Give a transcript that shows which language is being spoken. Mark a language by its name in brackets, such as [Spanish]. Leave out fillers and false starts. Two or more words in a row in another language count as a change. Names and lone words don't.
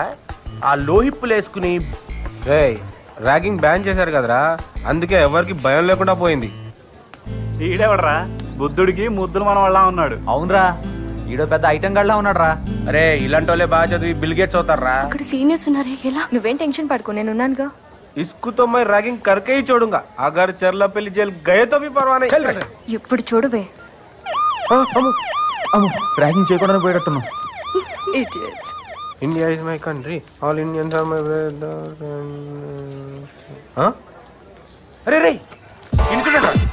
[Telugu] ఆ లోహిప్పులు వేసుకుని ర్యాగింగ్ బ్యాన్ చేశారు కదరా, అందుకే ఎవరికి భయం లేకుండా పోయింది. ఈడెవడరా బుద్ధుడికి ముద్దులు మన వాళ్ళ ఉన్నాడు. అవునరా, ఈడో పెద్ద ఐటెం గడ్లా ఉన్నాడు రా. అరే ఇలాంటి వాళ్ళే బాగా చదివి బిల్ గేట్స్ అవుతారా? అక్కడ సీనియర్స్ ఉన్నారే, ఎలా? నువ్వేం టెన్షన్ పడుకో, నేను ఉన్నానుగా. [Hindi] इसको तो मैं रैगिंग करके ही छोड़ूंगा अगर चरलापल्ली जेल गए तो भी परवाह नहीं. [Telugu] ఇప్పుడు చూడువే. ర్యాగింగ్ చేయకుండా పోయేటట్టున్నావు. [English] Idiots. India is my country. All Indians are my brothers. [Hindi] अरे रे इनका